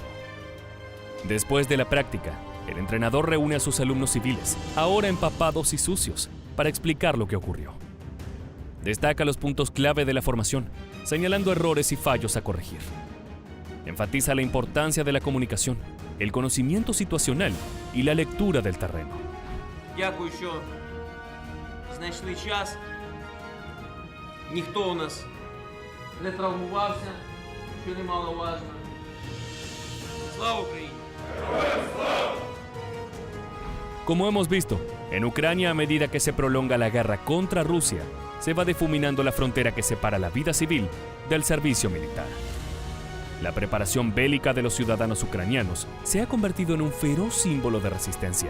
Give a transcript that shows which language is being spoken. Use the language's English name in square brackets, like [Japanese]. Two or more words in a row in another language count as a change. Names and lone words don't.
[Spanish] Después de la práctica, el entrenador reúne a sus alumnos civiles, ahora empapados y sucios, para explicar lo que ocurrió. Destaca los puntos clave de la formación, señalando errores y fallos a corregir. Enfatiza la importancia de la comunicación, el conocimiento situacional y la lectura del terreno. [Ukrainian] Дякую, що знайшли час. Ніхто у нас не травмувався, що немаловажно. Слава Україні! [Spanish] Como hemos visto, en Ucrania, a medida que se prolonga la guerra contra Rusia, se va difuminando la frontera que separa la vida civil del servicio militar. La preparación bélica de los ciudadanos ucranianos se ha convertido en un feroz símbolo de resistencia.